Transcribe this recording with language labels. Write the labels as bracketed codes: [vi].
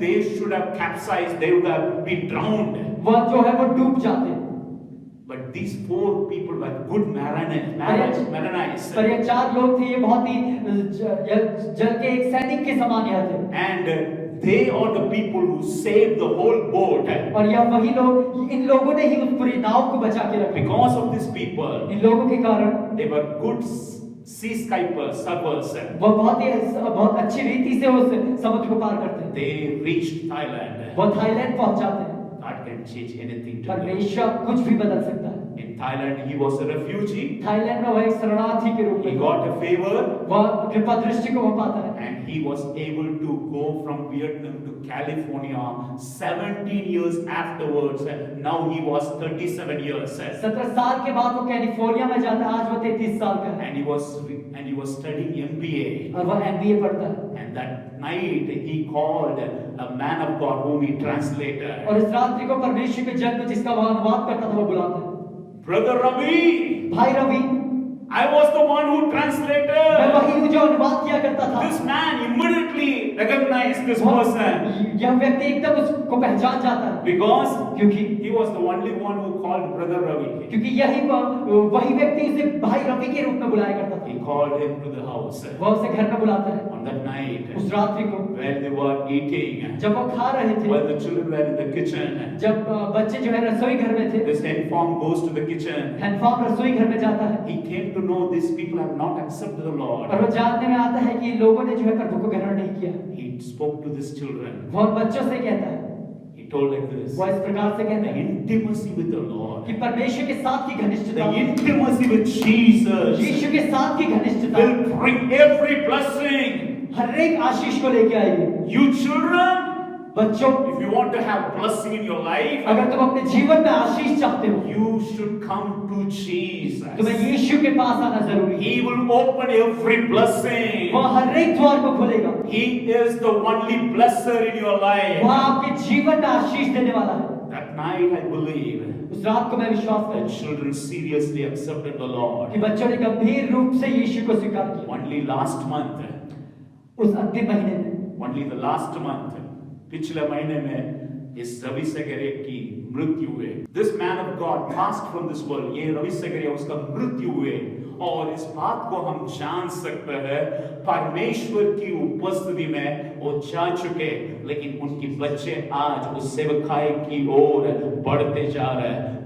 [en] they should have capsized, they would have been drowned. [hi] वह जो है वो डूब जाते। [en] But these 4 people were good Maronite. [hi] पर ये 4 लोग थे, ये बहुत ही जल के एक सैनिक के समान यहाँ थे। [en] And they are the people who saved the whole boat. [hi] और यह वही लोग, इन लोगों ने ही उस पूरी नाव को बचा के रखा। [en] Because of these people, [hi] इन लोगों के कारण [en] they were good sea surfers. [hi] वो बहुत अच्छी रीति से उस समुद्र को पार करते हैं। [en] They reached Thailand. [hi] वो थाईलैंड पहुंच जाते हैं। [en] God can change anything to them. [hi] परमेश्वर कुछ भी बदल सकता है। [en] In Thailand, he was a refugee. [hi] Thailand में वह एक शरणार्थी के रूप [en] He [hi] में [en] got a favor, [hi] वह कृपा दृष्टि को वह पाता है, [en] and he was able to go from Vietnam to California 17 years afterwards. And now he was 37 years. [hi] 17 साल के बाद वो कैलिफोर्निया में जाता है, आज वो 33 साल का है [en] And he was studying MBA. [hi] और वह MBA पढ़ता है। [en] And that night he called a man of God whom he translated. [hi] और इस रात्रि को परमेश्वर के जन में जिसका वह अनुवाद करता था वो बुलाता है, [en] Brother Ravi, [hi] भाई Ravi, [en] I was the one who [hi] मैं [en] translated. [hi] वही हूँ जो अनुवाद किया करता था। [en] This man immediately recognized this [hi] वह- [en] person [hi] यह व्यक्ति एकदम उसको पहचान जाता है, [en] because [hi] क्योंकि [en] he was the only one who called Brother Ravi. [hi] यही वही व्यक्ति उसे भाई रवि के रूप में बुलाया करता था। [en] He called him to the house. [hi] वह उसे घर में बुलाता है। [en] On that night, [hi] उस रात्रि को [en] when they were eating, [hi] जब वो खा रहे थे, [en] while the children were in the kitchen, [hi] जब बच्चे जो है रसोई घर में थे, [en] this henform goes to the kitchen. [hi] हैंडफॉर्म रसोई घर में जाता है [en] He came to know these people have not accepted the Lord. [hi] और वो जानने में आता है कि लोगों ने जो है प्रभु को ग्रहण नहीं किया। [en] He spoke to these children. [hi] वो बच्चों से कहता है, [en] He told like this, [hi] वो इस प्रकार से कहता [en] the [hi] है [en] intimacy with the Lord, [hi] कि परमेश्वर के साथ की घनिष्ठता, [en] the intimacy with Jesus [hi] यीशु के साथ की घनिष्ठता [en] will bring every blessing. [hi] हर एक आशीष को लेके आएगी। [en] You children, [hi] बच्चों, [en] if you want to have blessing in your life, [hi] अगर तुम अपने जीवन में आशीष चाहते हो, [en] you should come to Jesus. [hi] तुम्हें यीशु के पास आना जरूरी है। [en] He will open every blessing. [hi] वो हर एक द्वार को खोलेगा। [en] He is the only blesser in your [hi] वो [en] life. [hi] आपके जीवन में आशीष देने वाला है। [en] That night, I believe, [hi] उस रात को मैं विश्वास [en] the [hi] करता हूँ [en] children seriously accepted the Lord. [hi] कि बच्चों ने गंभीर रूप से यीशु को स्वीकार किया। [en] Only last month, [hi] उस अंतिम महीने में, [en] only the last month, [hi] पिछले महीने में इस रवि सगरे की मृत्यु हुए। [en] this man of God passed from this world, [hi] ये रवि सगरे उसका मृत्यु हुए। और इस बात को हम जान सकते हैं, परमेश्वर की उपस्थिति में वो जा चुके, लेकिन उनके बच्चे आज उस सेवकाई की ओर बढ़ते जा रहे हैं।